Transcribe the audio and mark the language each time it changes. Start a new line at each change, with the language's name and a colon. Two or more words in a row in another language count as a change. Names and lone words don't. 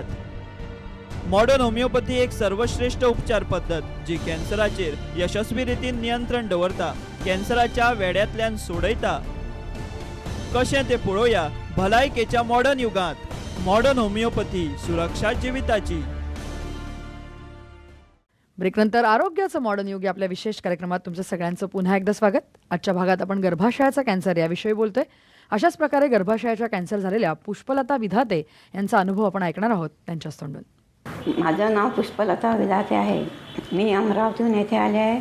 Konkani: मॉडर्न होमिओपॅथी एक सर्वश्रेष्ठ उपचार पद्धत जी कॅन्सराचेर यशस्वी रितीन नियंत्रण दवरता, कॅन्सराच्या वेड्यातल्यान सोडयता. कशें ते पळोवया भलायकेच्या मॉडर्न युगांत. मॉडर्न होमिओपॅथी, सुरक्षा जिविताची.
Marathi: ब्रेकनंतर आरोग्याचं मॉडर्न युग या आपल्या विशेष कार्यक्रमात तुमचं सगळ्यांचं पुन्हा एकदा स्वागत. आजच्या भागात आपण गर्भाशयाचा कॅन्सर याविषयी बोलतोय. अशाच प्रकारे गर्भाशयाच्या कॅन्सर झालेल्या पुष्पलता विधाते यांचा अनुभव आपण ऐकणार आहोत त्यांच्याच तोंडून. माझं नाव पुष्पलता विधाते आहे. मी अमरावतीहून येथे आले आहे.